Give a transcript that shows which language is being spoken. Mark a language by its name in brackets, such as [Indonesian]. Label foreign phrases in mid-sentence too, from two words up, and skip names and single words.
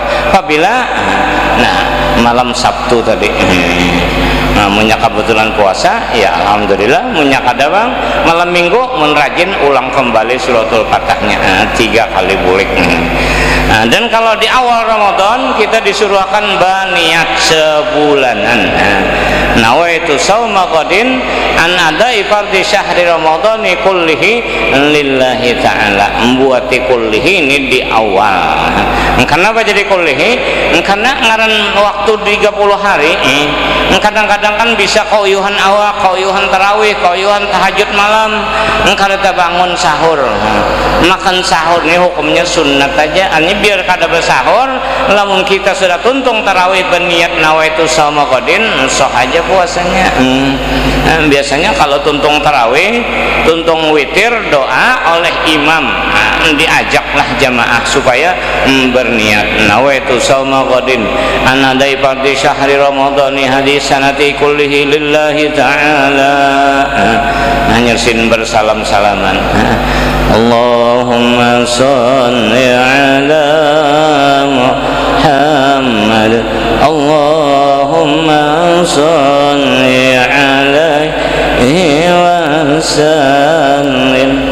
[Banjar] Apabila malam Sabtu tadi munyak kebetulan puasa, ya alhamdulillah. Munyak ada bang malam Minggu menrajin ulang kembali suratul Fatahnya 3 kali bulik. Dan kalau di awal Ramadan kita disuruhkan baniat sebulanan. [Arabic] نويت صوم غد عن أداء فرض شهر رمضان كله لله تعالى. [Banjar] Membuati kullihi ini di awal. Kenapa jadi kullihi? Karena ngaran waktu 30 hari kadang-kadang kan bisa kauyuhan awal, kauyuhan tarawih, kauyuhan tahajud malam. Kada bangun sahur. Makan sahur ini hukumnya sunat aja. Ini biar kada bersahur. Lamun kita sudah tuntung tarawih berniat [Arabic] نويت صوم غد, [Banjar] sah aja puasanya. Biasanya kalau tuntung tarawih, tuntung witir, doa oleh imam, diajaklah jamaah supaya berniat [Arabic] نويت صوم غد عن أداء فرض شهر رمضان هذه السنة كله لله تعالى. [Banjar] Nyersin bersalam-salaman. [Arabic] اللهم صل على محمد، اللهم صل عليه وسلم,